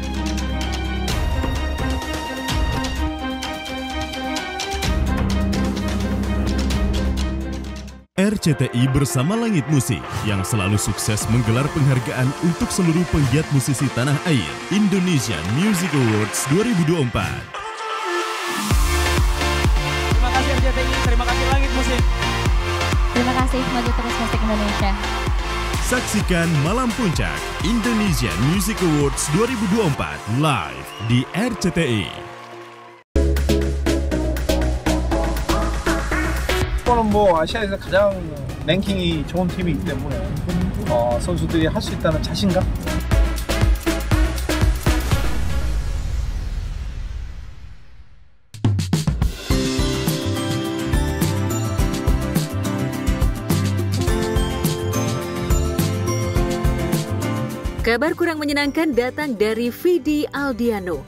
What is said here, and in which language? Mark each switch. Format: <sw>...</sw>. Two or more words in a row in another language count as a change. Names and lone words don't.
<id>RCTI bersama Langit Musik yang selalu sukses menggelar penghargaan untuk seluruh penggiat musisi tanah air Indonesian Music Awards 2024. Terima kasih Langit Musik. Terima kasih, maju terus musik Indonesia. Saksikan Malam Puncak Indonesian Music Awards 2024 live di RCTI.</id> <ko>저는 뭐 아시아에서 가장 랭킹이 좋은 팀이기 때문에 선수들이 할 수 있다는 자신감.</ko> <id>Kabar kurang menyenangkan datang dari Vidi Aldiano.</id>